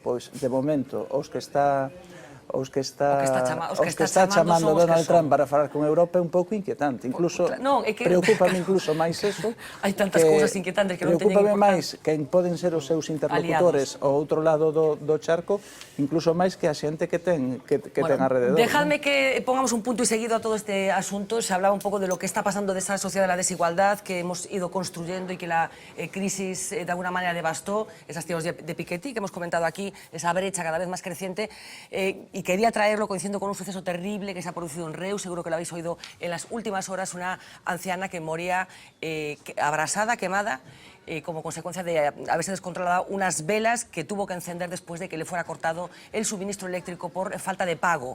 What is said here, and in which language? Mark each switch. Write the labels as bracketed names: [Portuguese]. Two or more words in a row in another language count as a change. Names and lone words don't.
[Galician] Pois, de momento, os que está chamando Donald Trump para falar con Europa é un pouco inquietante. Incluso, preocúpame incluso máis eso. Hai tantas cousas inquietantes que non teñen importancia. Preocúpame máis quen poden ser os seus interlocutores ao outro lado do charco, incluso máis que a xente que ten alrededor. [Spanish] Dejadme que pongamos un punto y seguido a todo este asunto. Se hablaba un poco de lo que está pasando de esa sociedad de la desigualdad que hemos ido construyendo y que la crisis de alguna manera devastó, esas tiros de Piketty que hemos comentado aquí, esa brecha cada vez más creciente. Y quería traerlo coincidiendo con un suceso terrible que se ha producido en Reus, seguro que lo habéis oído en las últimas horas, una anciana que moría abrasada, quemada, como consecuencia de haberse descontrolado unas velas que tuvo que encender después de que le fuera cortado el suministro eléctrico por falta de pago.